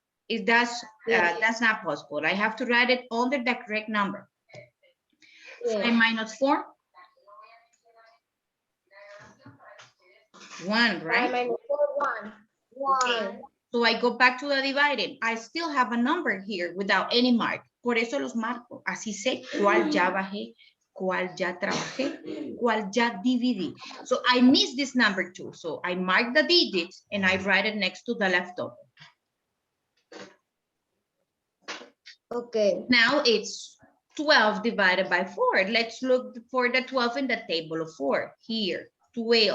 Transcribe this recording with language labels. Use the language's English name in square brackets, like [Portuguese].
[English] If that's not possible. I have to write it under the correct number. 5 minus 4. 1, right? 5 minus 4, 1. 1. Okay. So I go back to the dividing. I still have a number here without any mark. [Spanish] Por eso los marco. Así sé cuál ya bajé, cuál ya trabajé, cuál ya dividí. [English] So I miss this number too. So I mark the digits and I write it next to the leftover. Okay. Now it's 12 divided by 4. Let's look for the 12 in the table of 4. Here, 12.